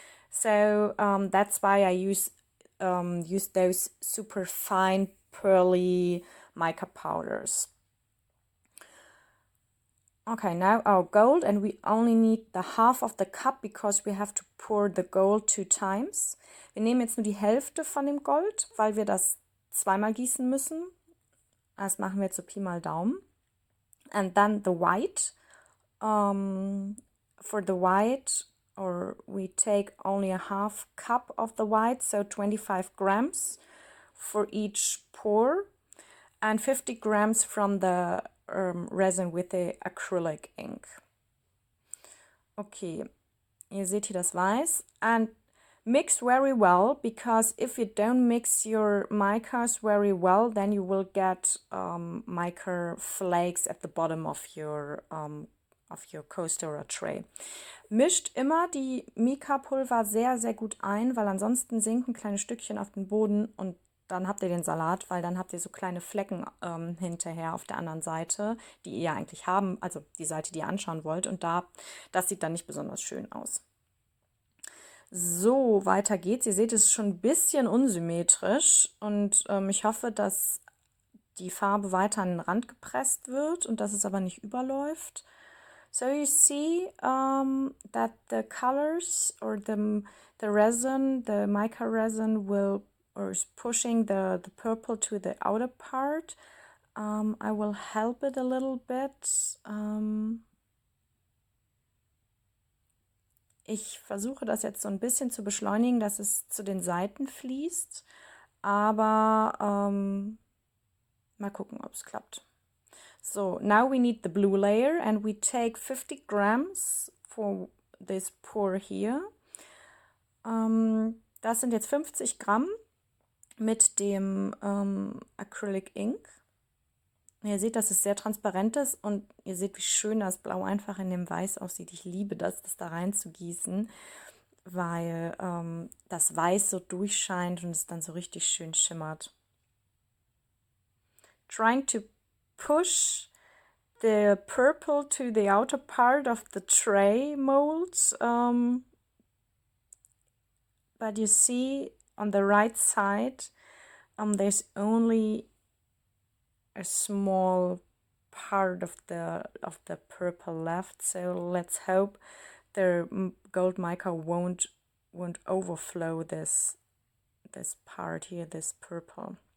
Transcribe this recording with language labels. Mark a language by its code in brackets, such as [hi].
[en] So that's why I use those super fine pearly mica powders. Okay, now our gold, and we only need the half of the cup because we have to pour the gold 2 times. [de] Wir nehmen jetzt nur die Hälfte von dem Gold, weil wir das zweimal gießen müssen. Das machen wir zu Pi mal Daumen. [en] And then the white. For the white, or we take only a half cup of the white, so 25 grams for each pour, and 50 grams from the resin with the acrylic ink. [de] Okay, ihr seht hier das Weiß. [en] And mix very well, because if you don't mix your micas very well, then you will get mica flakes at the bottom of your coaster or tray. [de] Mischt immer die Mica-Pulver sehr, sehr gut ein, weil ansonsten sinken kleine Stückchen auf den Boden und dann habt ihr den Salat, weil dann habt ihr so kleine Flecken hinterher auf der anderen Seite, die ihr eigentlich haben, also die Seite, die ihr anschauen wollt. Und das sieht dann nicht besonders schön aus. So, weiter geht's. Ihr seht, es ist schon ein bisschen unsymmetrisch und ich hoffe, dass die Farbe weiter an den Rand gepresst wird und dass es aber nicht überläuft. [en] So you see that the colors or the resin, the mica resin is pushing the purple to the outer part. I will help it a little bit. [de] Ich versuche das jetzt so ein bisschen zu beschleunigen, dass es zu den Seiten fließt, aber mal gucken, ob es klappt. [en] So, now we need the blue layer and we take 50 grams for this pour here. [de] Das sind jetzt 50 Gramm mit dem Acrylic Ink. Ihr seht, dass es sehr transparent ist und ihr seht, wie schön das Blau einfach in dem Weiß aussieht. Ich liebe das da rein zu gießen, weil das Weiß so durchscheint und es dann so richtig schön schimmert. [en] Trying to push the purple to the outer part of the tray mold, but you see on the right side there's only a small part of the purple left, so let's hope the gold mica won't overflow this part here, this purple.